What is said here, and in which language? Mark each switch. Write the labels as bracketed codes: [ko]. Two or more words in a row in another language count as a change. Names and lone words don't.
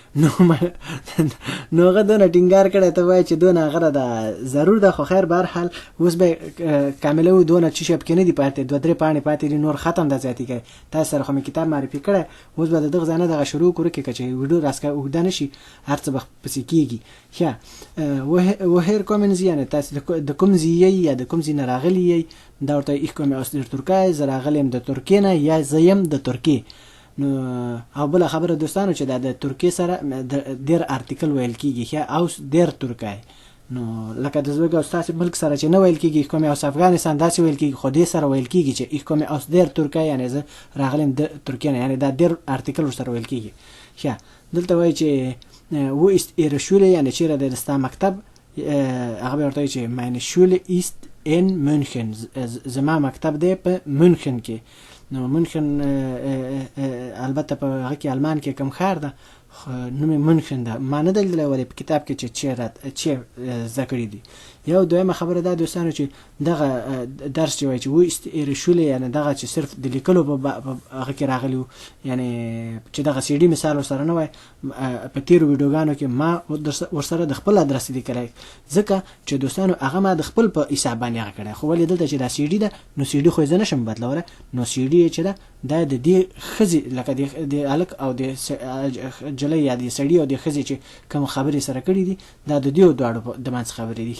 [ps] نو هغه دونه ټینګار کړی، ته وایي چې دونه هغه ده ضرور ده، خو خیر بهرحال اوس به کاملوو، دونه چې شی پکې نه دي پاتې، 2-3 پاڼې پاتې دي، نور ختم ده زیاتې کوي. تاسو سره خو مې کتاب معرفي کړی، اوس به د دغه ځای نه دغه شروع کړو که چې ویډیو راسکه اوږده نه شي، هر څه به پسې کېږي. ښه، [de] woher kommen Sie، [ps] یعنې تاسې د کوم ځای یئ یا د کوم ځای نه راغلي یئ. دا ورته [de] ich komme aus der Türkei، [ps] زه راغلی یم د ترکیې نه، یا زه یم د ترکیې. نو او بله خبره دوستانو چې دا د ترکیې سره ډېر ارتیکل ویل کېږي، ښه، اوس ډېر ترکای. نو لکه د زموږ او ستاسې ملک سره چې نه ویل کېږي [de] ich komme aus افغانستان، [ps] داسې ویل کېږي، خو دې سره ویل کېږي چې [de] ich komme aus der Türkei، [ps] یعنې زه راغلی یم د ترکیې نه، یعنې دا ډېر ارتیکل ورسره ویل کېږي. ښه، دلته وایي چې [de] wo ist ihre Schule، [ps] یعنې چېرې دی ستا مکتب. هغه به ورته وایي چې [de] meine Schule ist in München، [ps] زما مکتب دی په مونخن کې. نو مونخن البته په هغه کې آلمان کې کوم ښار ده، نوم منشن ده ما نه دلیدلی ولې په کتاب کې چې زده کړي دي. یو دویمه خبره دا دوستانو چې دغه درس چې وایي چې و [de] ist ihre Schule [ps] یعنی دغه چې صرف د لیکلو په هغه کې راغلی و، یعنی چې دغه سی ډي مثال ورسره نه وای په تیرو ویډیوګانو کې ما ورسره د خپل ادرس لیکلی، ځکه چې دوستانو هغه ما د خپل په حساب باندې هغه کړی، خو ولې دلته چې دا سی ډي ده نو سی ډي خو زه نشم بدلولی، نو سی ډي چې ده دا د دې ښځې لکه د هلک او د جلۍ یا د سړي او د ښځې چې کوم خبرې سره کړي دي دا د دې دواړو د منځ خبرې دي.